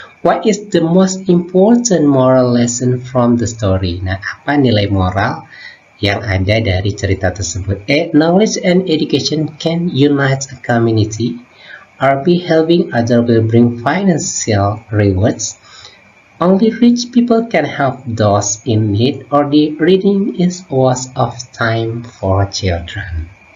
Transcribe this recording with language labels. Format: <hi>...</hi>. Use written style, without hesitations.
<en>What is the most important moral lesson from the story?</en> <id>Nah, apa nilai moral yang ada dari cerita tersebut?</id> <en>A, knowledge and education can unite a community. Or B, helping others will bring financial rewards. Only rich people can help those in need. Or D, reading is a waste of time for children.</en>